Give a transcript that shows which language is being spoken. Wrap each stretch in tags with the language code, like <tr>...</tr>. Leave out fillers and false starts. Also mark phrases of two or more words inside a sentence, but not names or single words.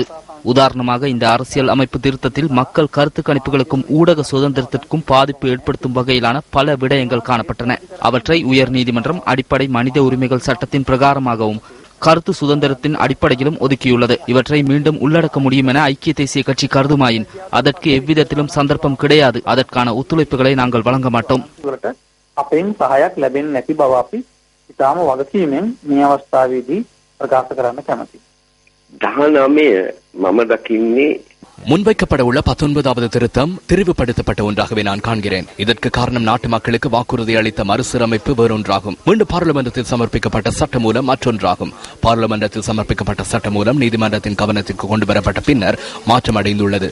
<ta>உதாரணமாக, இந்த அரசியல் அமைப்பு திருத்தத்தில் மக்கள் கருத்து கணிப்புகளுக்கும் ஊடக சுதந்திரத்திற்கும் பாதிப்பு ஏற்படுத்தும் வகையிலான பல விடயங்கள் காணப்பட்டன. அவற்றை உயர் நீதிமன்றம் அடிப்படை மனித உரிமைகள் சட்டத்தின் பிரகாரமாகவும் கருத்து சுதந்திரத்தின் அடிப்படையிலும் ஒதுக்கியுள்ளது. இவற்றை மீண்டும் உள்ளடக்க முடியும் என ஐக்கிய தேசிய கட்சி கருதுமாயின் அதற்கு எவ்விதத்திலும் சந்தர்ப்பம் கிடையாது. அதற்கான ஒத்துழைப்புகளை நாங்கள் வழங்க மாட்டோம்.</ta> <si>අපෙන් සහයක් ලැබෙන්නේ නැති බව අපි ඉතාම වගකීමෙන් මේ අවස්ථාවේදී ප්‍රකාශ කරන්න කැමැතියි. 19 මම දකින්නේ</si> <ta>முன்வைக்கப்பட உள்ள 19வது திருத்தம் தெரிவுபடுத்தப்பட்ட ஒன்றாகவே நான் காண்கிறேன். இதற்கு காரணம் நாட்டு மக்களுக்கு வாக்குறுதி அளித்த மறுசீரமைப்பு வேறொன்றாகும். மீண்டும் பாராளுமன்றத்தில் சமர்ப்பிக்கப்பட்ட சட்ட மூலம் மற்றொன்றாகும். பாராளுமன்றத்தில் சமர்ப்பிக்கப்பட்ட சட்ட மூலம் நீதிமன்றத்தின் கவனத்திற்கு கொண்டு வரப்பட்ட பின்னர் மாற்றம் அடைந்துள்ளது.</ta>